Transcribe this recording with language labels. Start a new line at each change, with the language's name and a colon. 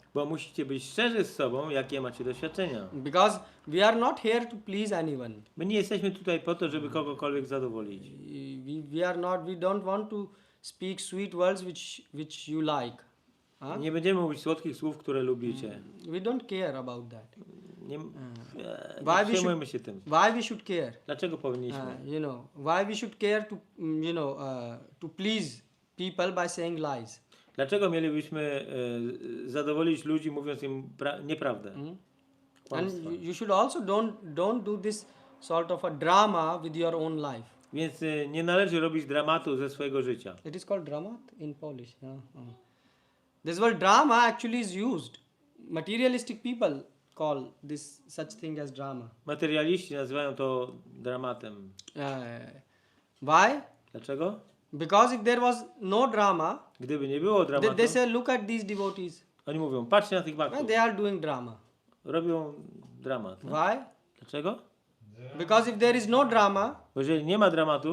Polish: Bo musicie być szczerzy z sobą, jakie macie doświadczenia.
English: Because we are not here to please anyone.
Polish: My nie jesteśmy tutaj po to, żeby kogokolwiek zadowolić.
English: We don't want to speak sweet words which you like.
Polish: Nie będziemy mówić słodkich słów, które lubicie.
English: We don't care about that.
Polish: Nie
English: Why we
Polish: przejmujemy się tym.
English: Why we should care?
Polish: Dlaczego powinniśmy?
English: Why we should care to to please people by saying lies?
Polish: Dlaczego mielibyśmy zadowolić ludzi, mówiąc im nieprawdę?
English: And you should also don't do this sort of a drama with your own life.
Polish: Więc nie należy robić dramatu ze swojego życia.
English: It is called dramat in Polish. This word drama actually is used. Materialistic people call this such thing as drama.
Polish: Materialiści nazywają to dramatem.
English: Why?
Polish: Dlaczego?
English: Because if there was no drama,
Polish: Gdyby nie było dramatu,
English: they say, look at these devotees.
Polish: oni mówią, patrzcie na tych
English: Well,
Polish: baktów.
English: they are doing drama.
Polish: Robią dramat. No?
English: Why?
Polish: Dlaczego?
English: Because if there is no drama,
Polish: Bo jeżeli nie ma dramatu,